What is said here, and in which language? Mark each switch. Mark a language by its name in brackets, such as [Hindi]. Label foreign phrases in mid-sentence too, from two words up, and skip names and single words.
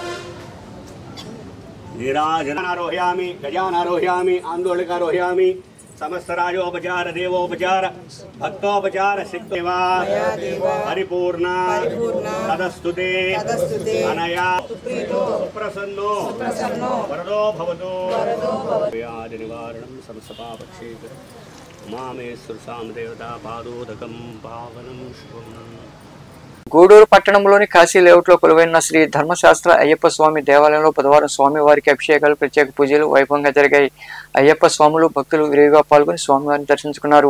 [Sanskrit] नीराजनारोहयामि गजानारोहयामि आंदोलिकारोहयामि समस्तराजोपचार देवोपचार भक्तोपचार सिद्धेवा परिपूर्ण तदस्तुते अनया प्रसन्नो वरदो भवतो व्याधि निवारणं समस्तपापक्षेत्र मामेश्वर सामदेवता पादोदकं पावनं शुभम् [Telugu] గూడూరు పట్టణంలోని కాశీ లేఅవుట్లో కొలువైన శ్రీ ధర్మశాస్త్ర అయ్యప్ప స్వామి దేవాలయంలో బుధవారం స్వామివారికి అభిషేకాలు ప్రత్యేక పూజలు వైభవంగా జరిగాయి. అయ్యప్ప స్వాములు భక్తులు విరివిగా పాల్గొని స్వామివారిని దర్శించుకున్నారు.